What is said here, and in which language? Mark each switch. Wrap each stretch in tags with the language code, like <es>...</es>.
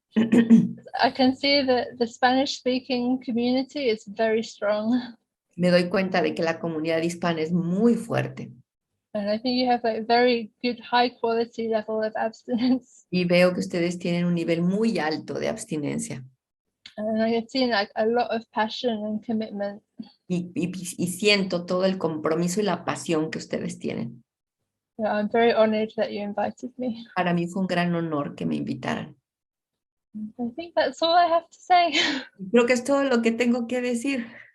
<en>I can see that the Spanish-speaking community is very strong.</en> <es>Me doy cuenta de que la comunidad hispana es muy fuerte.</es> <en>And I think you have a very good high quality level of abstinence.</en> <es>Y veo que ustedes tienen un nivel muy alto de abstinencia.</es> <en>And I have seen like a lot of passion and commitment.</en> <es>Y siento todo el compromiso y la pasión que ustedes tienen.</es> <en>So I'm very honored that you invited me.</en> <es>Para mí fue un gran honor que me invitaran.</es> <en>I think that's all I have to say.</en> <es>Creo que es todo lo que tengo que decir.</es>